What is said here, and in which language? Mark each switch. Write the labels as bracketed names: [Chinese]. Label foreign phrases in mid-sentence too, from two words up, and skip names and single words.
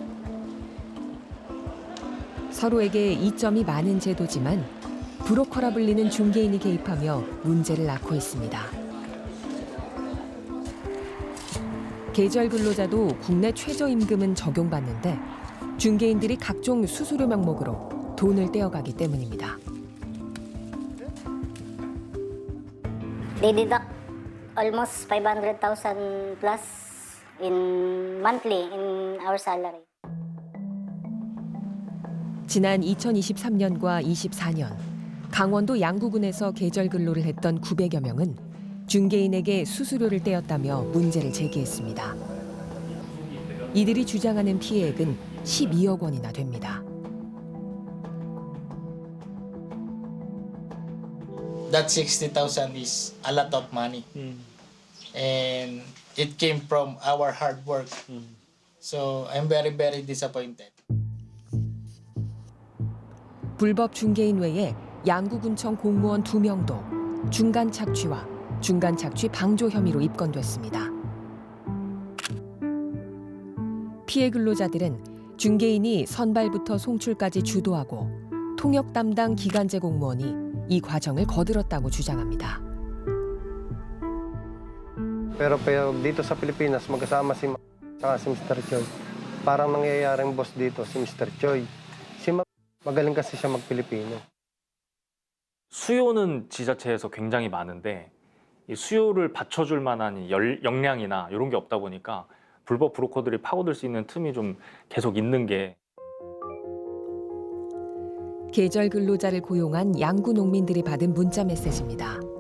[Korean] 서로에게 이점이 많은 제도지만 브로커라 불리는 중개인이 개입하며 문제를 낳고 있습니다. 계절 근로자도 국내 최저임금은 적용받는데 중개인들이 각종 수수료 명목으로 돈을 떼어가기 때문입니다. [English] They deduct almost 500,000 plus in monthly in our salary. [Korean] 지난 2023년과 24년 강원도 양구군에서 계절 근로를 했던 900여 명은 중개인에게 수수료를 떼었다며 문제를 제기했습니다. 이들이 주장하는 피해액은 12억 원이나 됩니다. [English] That 60,000 is a lot of money. And it came from our hard work. So I'm very, very disappointed. [Korean] 불법 중개인 외에 양구군청 공무원 2명도 중간 착취와 중간 착취 방조 혐의로 입건됐습니다. 피해 근로자들은 중개인이 선발부터 송출까지 주도하고 통역 담당 기간제 공무원이 이 과정을 거들었다고 주장합니다. [Filipino] Pero dito sa Pilipinas magkasama si Mr. Choi. Parang nangyayaring boss dito si Mr. Choi. magaling kasi siya mag-Pilipino. [Korean] 수요는 지자체에서 굉장히 많은데 이 수요를 받쳐줄 만한 역량이나 이런 게 없다 보니까 불법 브로커들이 파고들 수 있는 틈이 좀 계속 있는 게. 계절 근로자를 고용한 양구 농민들이 받은 문자 메시지입니다.